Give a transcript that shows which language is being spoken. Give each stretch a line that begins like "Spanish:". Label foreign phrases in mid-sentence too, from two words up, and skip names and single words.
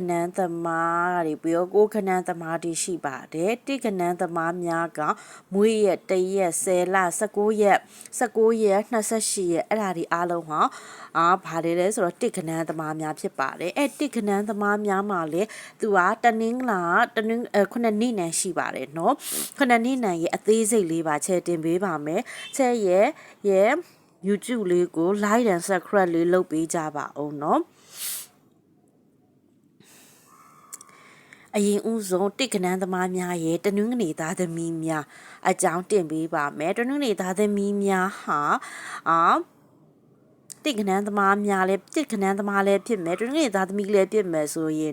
Burmese: နန်းသမားတွေပြီးတော့ကိုခနန်းသမားတွေရှိပါတယ်တိကနန်းသမားများကမွေးရက်တရက်10လ19ရက်29ရက်28ရက်အဲ့ဒါဒီအားလုံးဟာဘာတွေလဲဆိုတော့တိကနန်းသမားများဖြစ်ပါတယ်အဲ့တိကနန်းသမားများမှာလေသူကတနင်္လာခုနှစ်နေ့နံရှိပါတယ်နော်ခုနှစ်နေ့နံရဲ့အသေးစိတ်လေးပါချဲတင်ပေးပါမယ်ချဲရဲ့ YouTube လေးကို
English: like and subscribe
Burmese: လေးလုပ်ပေးကြပါဦးနော် အရင်ဦးဆုံးတိကနန်းသမားများရဲ့တနင်္ဂနွေသားသမီးများအကြောင်းတင်ပေးပါမယ်တနင်္ဂနွေသားသမီးများဟာတိကနန်းသမားများလည်းတိကနန်းသမားလည်းဖြစ်မယ်တနင်္ဂနွေသားသမီးလည်းဖြစ်မယ်ဆိုရင်